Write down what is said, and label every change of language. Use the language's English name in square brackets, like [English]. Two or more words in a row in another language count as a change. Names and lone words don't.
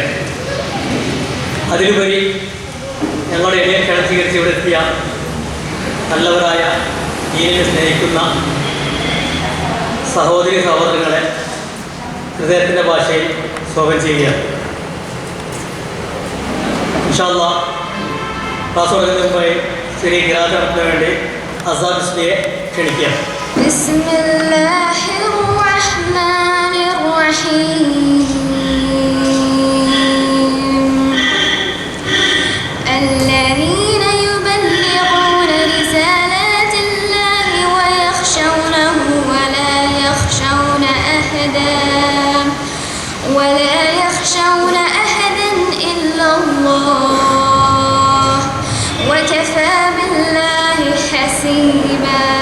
[Malayalam] അതിലുപരി ഞങ്ങളുടെ എന്നെ ക്ഷണം സ്വീകരിച്ച് ഇവിടെ എത്തിയ നല്ലവരായ ദീനിനെ സ്നേഹിക്കുന്ന സഹോദരി സഹോദരങ്ങളെ ഹൃദയത്തിൻ്റെ ഭാഷയിൽ സ്വാഗതം ചെയ്യുകയാണ്. [Arabic] إن شاء الله [Malayalam] ക്ലാസ് തുടങ്ങുന്നതിന് മുമ്പായി ചെറിയ ഖിറാഅത്ത് നടത്തുന്നതിന് വേണ്ടി അസാദ് ഇസ്ലിയെ ക്ഷണിക്കുകയാണ്. [Arabic] بسم الله الرحمن الرحيم. الذين يبلغون رسالات الله ويخشونه ولا يخشون أحدا إلا الله وكفى بالله حسيبا.